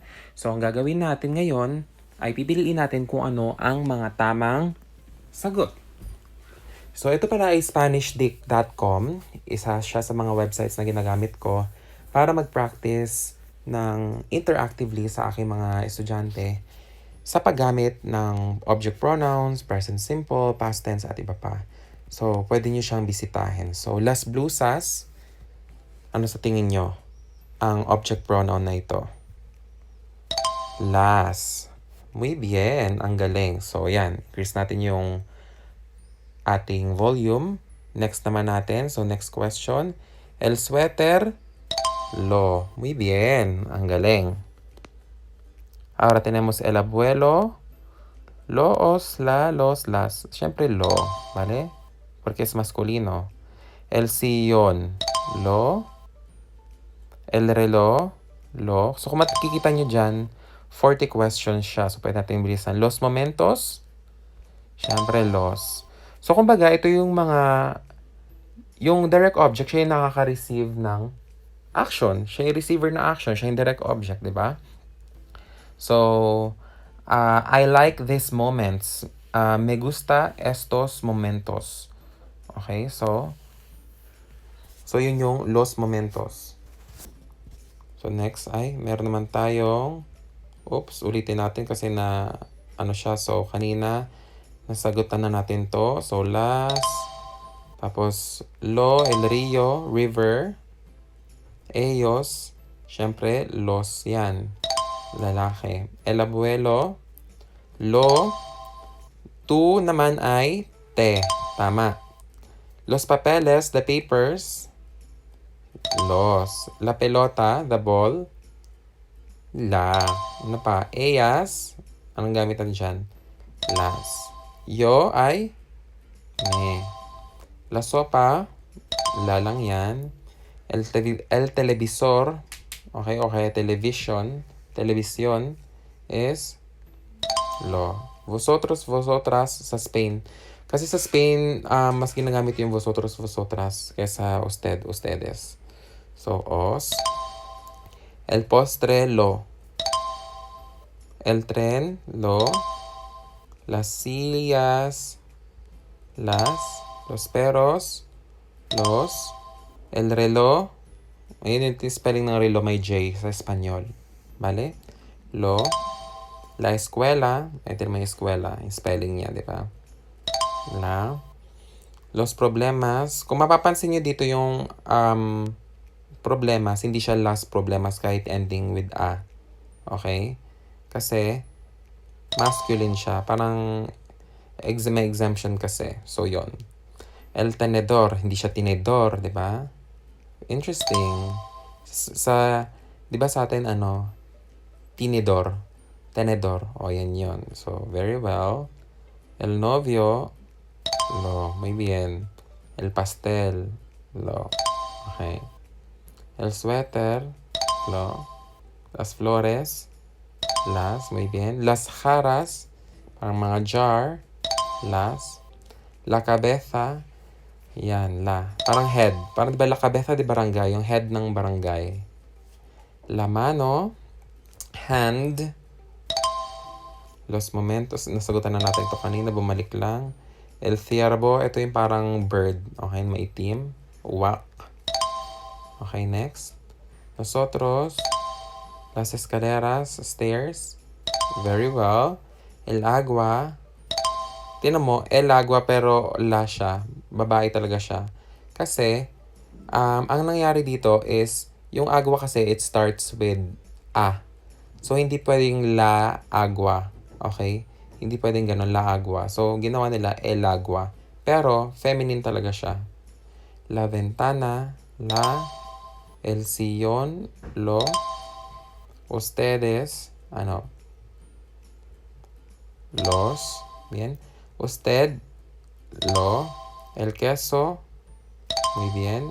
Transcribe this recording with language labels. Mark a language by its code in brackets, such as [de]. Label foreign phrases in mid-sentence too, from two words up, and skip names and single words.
[tl] So, ang gagawin natin ngayon ay pipiliin natin kung ano ang mga tamang sagot. So, ito pala ay SpanishDict.com. Isa siya sa mga websites na ginagamit ko para mag-practice ng interactively sa aking mga estudyante sa paggamit ng [en] object pronouns, present simple, past tense, [tl] at iba pa. So, pwede nyo siyang bisitahin. So, [es] las blusas, [tl] ano sa tingin nyo ang object pronoun na ito? [es] Las. Muy bien. [tl] Ang galing. So, yan. Increase natin yung ating volume. Next naman natin. So, [en] next question. [es] El suéter, lo. Muy bien. [tl] Ang galing. [es] Ahora tenemos el abuelo, los, la, los, las. Siyempre, lo. ¿Vale? Porque es masculino. El sillón, lo. El reloj, lo. [tl] So, kung makikita nyo dyan, 40 questions siya. So, pwede natin bilisan. [es] Los momentos, siyempre, los. [tl] So, kumbaga, ito yung yung [en] direct object, [tl] siya yung nakaka-receive ng action. Siya yung receiver ng action. Siya yung direct object, di ba? [en] So, I like these moments. [es] Me gusta estos momentos. [tl] Okay, so yun yung [es] los momentos. [tl] So, next ay, meron naman tayong, ulitin natin kasi na, siya. So, kanina, nasagutan na natin to. So, las, tapos, [es] lo, el río, river, ellos, [tl] syempre, los, yan, lalaki. [es] El abuelo, lo, tu naman ay te, tama. Los papeles, [en] the papers, [es] los. La pelota, [en] the ball, [es] la. [tl] Ano pa? Ellas, anong gamitan dyan? [es] Las. Yo ay me. La sopa, [tl] la lang yan. [es] El televisor, okay, televisión is lo. Vosotros, vosotras [tl] sa Spain. Kasi sa Spain, mas ginagamit yung [es] vosotros, vosotras [tl] kaysa [es] usted, ustedes. So, os. El postre, lo. El tren, lo. Las sillas, las. Los perros, los. El reloj, [tl] ayun yung spelling ng reloj, may J sa Espanyol. [es] Vale? Lo. La escuela, [tl] ito may escuela, yung spelling niya, di ba? [es] La. Los problemas, [tl] kung mapapansin nyo dito yung problemas, hindi siya [es] las problemas [tl] kahit [en] ending with a. [tl] Okay? Kasi masculine siya. Parang may exemption kasi. So, yon. [es] El tenedor, [tl] hindi siya tinedor, di ba? Interesting. Di ba sa atin, tinedor. Tenedor. O, yan yun. [en] So, very well. [es] El novio, lo. Muy bien. El pastel, lo. Okay. El suéter, lo. Las flores, las, muy bien. Las jarras, [tl] parang mga jar, [es] las. La cabeza, [tl] yan, la. Parang head. Parang diba [es] la cabeza de barangay, [tl] yung head ng barangay. [es] La mano, hand. Los momentos, [tl] nasagutan na natin ito kanina, bumalik lang. [es] El ciervo, [tl] ito yung parang bird. Okay, maitim. Uwak. [en] Okay, next. [es] Nosotros, las escaleras, [en] stairs. Very well. [es] El agua. [tl] Tinan mo, [es] el agua [tl] pero la siya. Babae talaga siya. Kasi, ang nangyari dito is, yung agua kasi, [en] it starts with a. So, [tl] hindi pwedeng [es] la agua. [en] Okay? [tl] Hindi pwedeng ganun, [es] la agua. [tl] So, ginawa nila [es] el agua. [tl] Pero, feminine talaga siya. [es] La ventana, la, el sillón, lo, ustedes, los, bien. Usted, lo, el queso, muy bien.